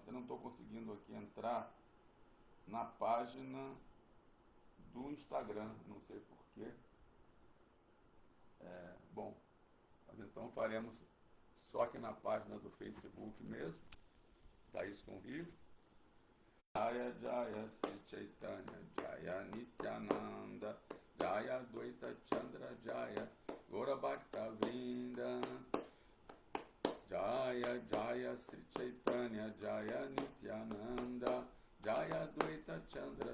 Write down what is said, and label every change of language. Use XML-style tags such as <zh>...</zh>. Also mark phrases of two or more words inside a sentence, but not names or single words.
<pt>Eu não estou conseguindo aqui entrar na página do Instagram, não sei porquê. Mas então faremos só aqui na página do Facebook mesmo, da ISKCON Rio.</pt> <sa>Jaya Jaya Sri Chaitanya Jaya Nityananda Jaya Dvaita Chandra Jaya Gaura Bhakta Vrinda Jaya Jaya Sri Chaitanya Jaya Nityananda Jaya Dvaita Chandra</sa>